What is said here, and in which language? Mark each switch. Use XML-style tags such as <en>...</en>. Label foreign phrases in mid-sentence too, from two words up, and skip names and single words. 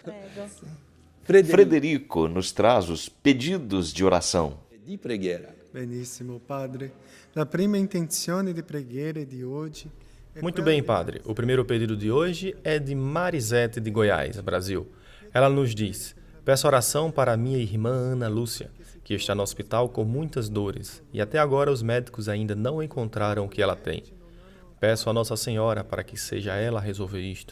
<pt>Frederico nos traz os pedidos de oração.</pt> <it>Benissimo, padre. A prima intenzione di preghiera di oggi.</it> <pt>Muito bem, padre. O primeiro pedido de hoje é de Marisete de Goiás, Brasil. Ela nos diz: peço oração para minha irmã Ana Lúcia, que está no hospital com muitas dores e até agora os médicos ainda não encontraram o que ela tem. Peço a Nossa Senhora para que seja ela a resolver isto.</pt>